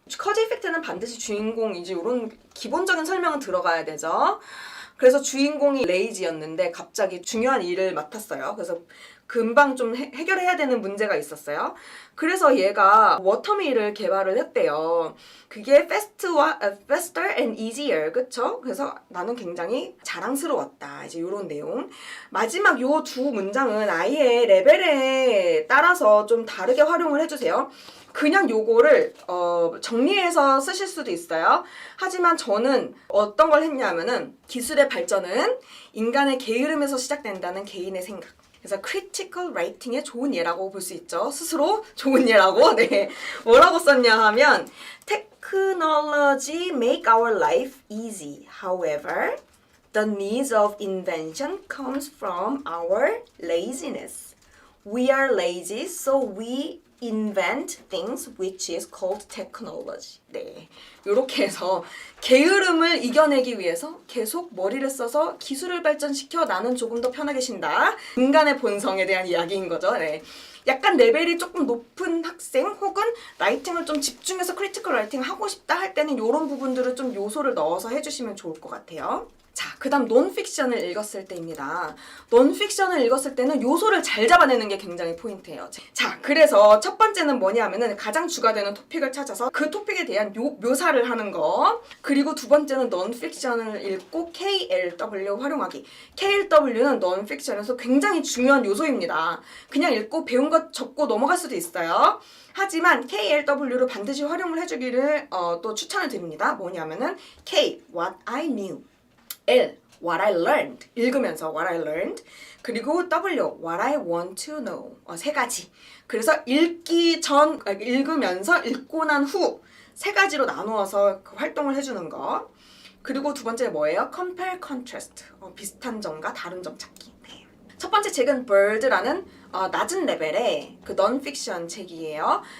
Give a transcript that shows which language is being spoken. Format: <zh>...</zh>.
<ko>커즈 이펙트는 반드시 주인공이지 이런 기본적인 설명은 들어가야 되죠. 그래서 주인공이 레이지였는데 갑자기 중요한 일을 맡았어요. 그래서 금방 좀 해결해야 되는 문제가 있었어요. 그래서 얘가 워터밀을 개발을 했대요. 그게</ko> <en>faster and easier,</en> <ko>그쵸? 그래서 나는 굉장히 자랑스러웠다. 이제 이런 내용. 마지막 요 2 문장은 아이의 레벨에 따라서 좀 다르게 활용을 해주세요. 그냥 요거를 정리해서 쓰실 수도 있어요. 하지만 저는 어떤 걸 했냐면은 기술의 발전은 인간의 게으름에서 시작된다는 개인의 생각. 그래서 critical writing의 좋은 예라고 볼 수 있죠. 스스로 좋은 예라고. 네. 뭐라고 썼냐 하면</ko> <en>Technology make our life easy. However, the needs of invention comes from our laziness. We are lazy, so we invent things which is called technology.</en> <ko>네, 이렇게 해서 게으름을 이겨내기 위해서 계속 머리를 써서 기술을 발전시켜 나는 조금 더 편하게 쉰다. 인간의 본성에 대한 이야기인 거죠. 네. 약간 레벨이 조금 높은 학생 혹은 라이팅을 좀 집중해서 크리티컬 라이팅 하고 싶다 할 때는 이런 부분들을 좀 요소를 넣어서 해주시면 좋을 것 같아요. 자, 그 다음 논픽션을 읽었을 때입니다. 논픽션을 읽었을 때는 요소를 잘 잡아내는 게 굉장히 포인트예요. 자, 그래서 첫 번째는 뭐냐면은 가장 주가 되는 토픽을 찾아서 그 토픽에 대한 묘사를 하는 거. 그리고 두 번째는 논픽션을 읽고 KLW 활용하기. KLW는 논픽션에서 굉장히 중요한 요소입니다. 그냥 읽고 배운 것 적고 넘어갈 수도 있어요. 하지만 KLW를 반드시 활용을 해주기를 또 추천을 드립니다. 뭐냐면은</ko> <en>K, what I knew. L, what I learned.</en> <ko>읽으면서</ko> <en>what I learned.</en> <ko>그리고</ko> <en>W, what I want to know.</en> <ko>세 가지. 그래서 읽으면서 읽고 난 후 세 가지로 나누어서 그 활동을 해주는 거. 그리고 두 번째 뭐예요? Compare, contrast. 비슷한 점과 다른 점 찾기. 네. 첫 번째 책은 Bird라는 낮은 레벨의 그 non-fiction 책이에요.</ko>